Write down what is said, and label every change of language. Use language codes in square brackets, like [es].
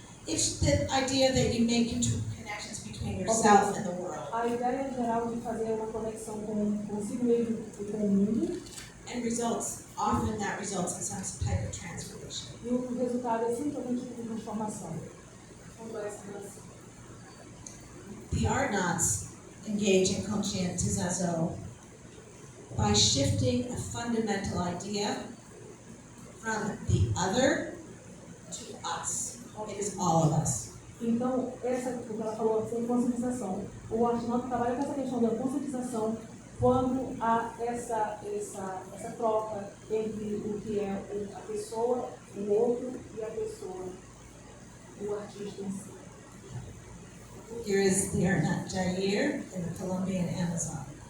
[en] It's the idea that you make connections between yourself and the world. [pt] A ideia geral de fazer uma conexão consigo mesmo e com o mundo, [en] And often that results in some type of transformation. [pt] e o resultado é simplesmente de transformação. [en] The Artnauts engage in conscientização by shifting a fundamental idea from the other to us. It is all of us. [pt] Então, o que ela falou sobre conscientização. O Artnauta trabalha com essa questão da conscientização quando há essa troca entre o que é a pessoa, o outro e a pessoa, o artista em si. [en] Here is the Artnaut Jair in the Colombian Amazon.